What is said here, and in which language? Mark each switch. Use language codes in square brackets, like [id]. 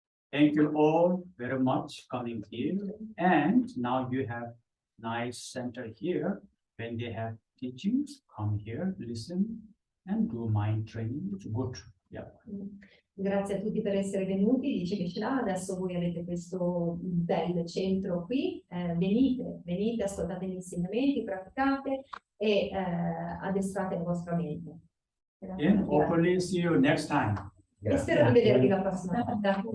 [en] Thank you all very much coming here. And now you have nice center here. When they have teachings, come here, listen, and do mind training. It's good. Yeah. [it] Grazie a tutti per essere venuti, dice che ce l'ha, adesso voi avete questo bel centro qui, venite, ascoltate gli insegnamenti, praticate e addestrate la vostra mente. [en] And hopefully see you next time. [it] E spero di vedervi la prossima volta.